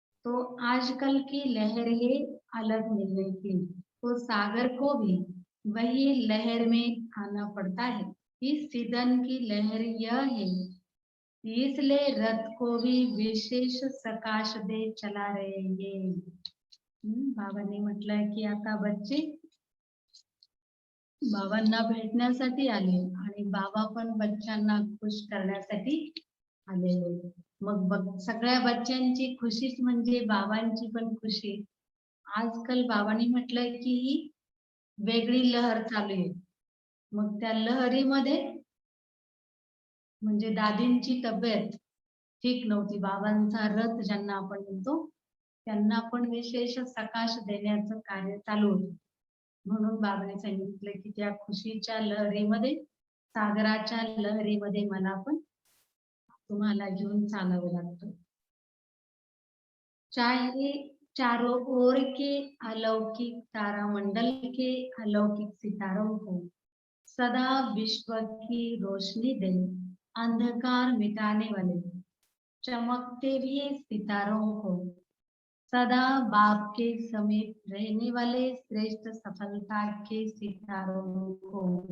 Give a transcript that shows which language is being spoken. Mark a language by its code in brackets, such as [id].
[hi] तो आजकल की लहर है अलग मिलने की, तो सागर को भी वही लहर में आना पड़ता है. इस सीजन की लहर यह है, इसलिए रथ को भी विशेष प्रकाश दे चला रहे हैं. [mr] बाबांनी म्हटलंय की आता बच्चे बाबांना भेटण्यासाठी आले आणि बाबा पण बच्चांना खुश करण्यासाठी आलेले. मग सगळ्या बच्चांची खुशीच म्हणजे बाबांची पण खुशी. आजकाल बाबांनी म्हटलंय की ही वेगळी लहर चालू आहे. मग त्या लहरीमध्ये म्हणजे दादींची तब्येत ठीक नव्हती. बाबांचा रथ ज्यांना आपण म्हणतो त्यांना पण विशेष प्रकाश देण्याचं कार्य चालू होतं. म्हणून बाबांनी सांगितलं की त्या खुशीच्या लहरीमध्ये सागराच्या लहरीमध्ये मला पण तुम्हाला घेऊन चालावं लागतं. [hi] चाहे चारों ओर के अलौकिक तारामंडल के अलौकिक सितारों को सदा विश्व की रोशनी दे, अंधकार मिटाने वाले चमकते हुए सितारों को सदा बाप के समीप रहने वाले श्रेष्ठ सफलता के सितारों को